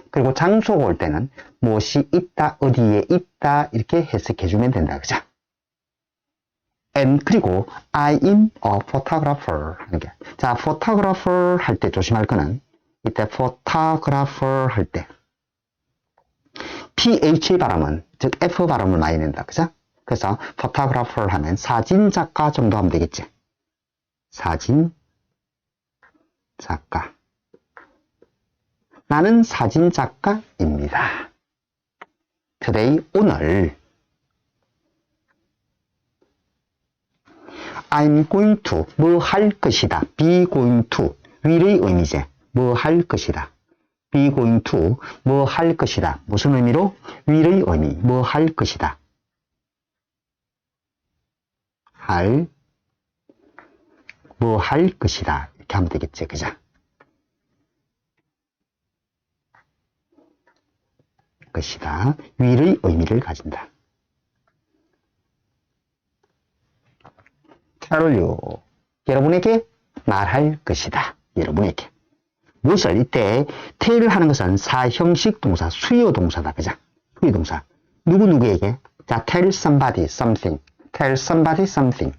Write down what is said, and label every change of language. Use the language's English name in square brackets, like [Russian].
[Korean] 그리고 장소가 올 때는 무엇이 있다 어디에 있다 이렇게 해석해주면 된다, 그죠? [English] and [Korean] 그리고 [English] I am a photographer [Korean] 하는 게. 자, photographer 할 때 조심할 거는 이때 photographer 할 때 PH 발음은 즉 F 발음을 많이 낸다, 그죠? 그래서 photographer 하면 사진작가 정도 하면 되겠지. 사진작가. 나는 사진작가입니다. [English] today [Korean] 오늘 [English] I'm going to [Korean] 뭐 할 것이다. [English] be going to [Korean] will의 의미제. 뭐 할 것이다. [English] be going to [Korean] 뭐 할 것이다. 무슨 의미로? will의 의미. 뭐 할 것이다. 뭐 할 것이다. 이렇게 하면 되겠지. 그죠? 것이다. will의 의미를 가진다. [English] tell you. [Korean] 여러분에게 말할 것이다. 여러분에게. 무엇을 이때 tell 하는 것은 사형식 동사, 수요 동사다. 그죠? 수요 동사. 누구에게? 자, [English] tell somebody something. tell somebody something.